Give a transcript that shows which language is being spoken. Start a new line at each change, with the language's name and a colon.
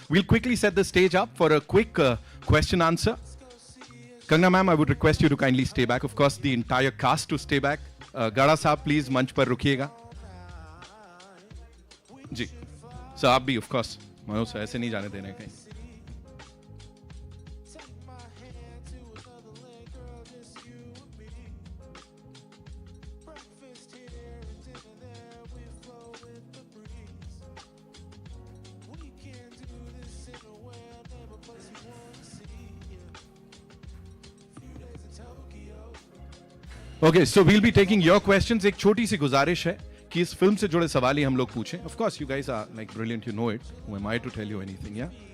English: We'll quickly set the stage up for a quick question answer. Kangna ma'am, I would request you to kindly stay back. Of course, the entire cast to stay back.
Hindi: Gada साहब, please मंच पर रुकिएगा. जी. So आप भी, of course. Manoj sir ऐसे नहीं जाने देने कहीं.
English: Okay, so we'll be taking your questions.
Hindi: एक छोटी सी गुजारिश है कि इस फिल्म से जुड़े सवाल ही हम लोग पूछें.
English: Of course, you guys are like brilliant, you know it. Who am I to tell you anything, yeah?